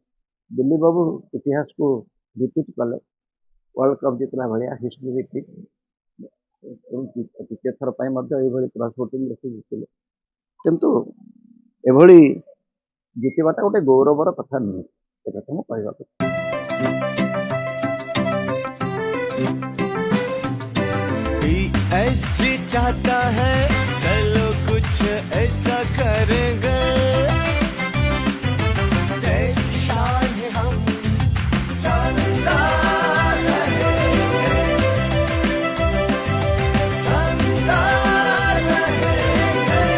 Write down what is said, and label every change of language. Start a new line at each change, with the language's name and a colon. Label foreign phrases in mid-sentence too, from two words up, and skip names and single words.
Odia: ଦିଲ୍ଲୀ ବାବୁ ଇତିହାସକୁ ରିପିଟ୍ କଲେ,
English: World Cup
Odia: ଜିତିଲା ଭଳିଆ
English: history repeat.
Odia: ଦ୍ୱିତୀୟ ଥର ପାଇଁ ମଧ୍ୟ ଏଇଭଳି
English: cross voting
Odia: ବେଶୀ ଜିତିଲେ। କିନ୍ତୁ ଏଭଳି ଜିତିବାଟା ଗୋଟେ ଗୌରବର କଥା ନୁହେଁ, ସେ କଥା ମୁଁ କହିବାକୁ।
Hindi: PSG चाहता है चलो कुछ ऐसा करेंगे, देश की शान है हम शानदार रहेंगे, शानदार रहेंगे।